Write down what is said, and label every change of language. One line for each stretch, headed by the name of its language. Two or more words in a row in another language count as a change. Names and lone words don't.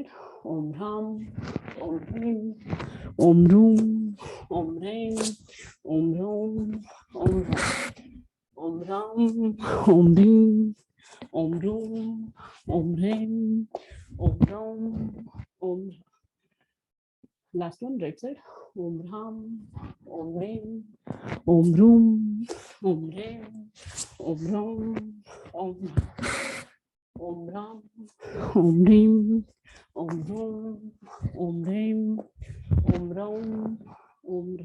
Sanskrit: Om Ram, Om Reem, Om Room, Om Reem, Om Ram, Om Ra. Om Ram, Om Reem, Om Room, Om Reem, Om Ram, Om Ra.
English: Last one, right side.
Sanskrit: Om Ram, Om Reem, Om Room, Om Reem, Om Ram, Om Ra. Om Ram, Om Reem, Om Room, Om Reem, Om Ram, Om Ra.